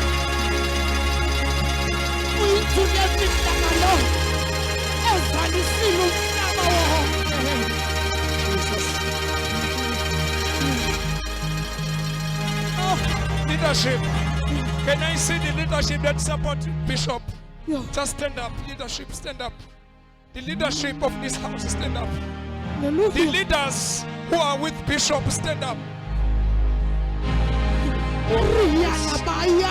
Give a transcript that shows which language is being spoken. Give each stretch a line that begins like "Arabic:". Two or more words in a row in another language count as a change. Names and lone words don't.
North Ndebele: Uyithule imihlangano ezalisile umhlaba wonke.
English: Leadership. Can I see the leadership that support Bishop? Yeah. Just stand up. Leadership, stand up. The leadership of this house, stand up. The Hallelujah. leaders who are with Bishop, stand up. Riyanabaya.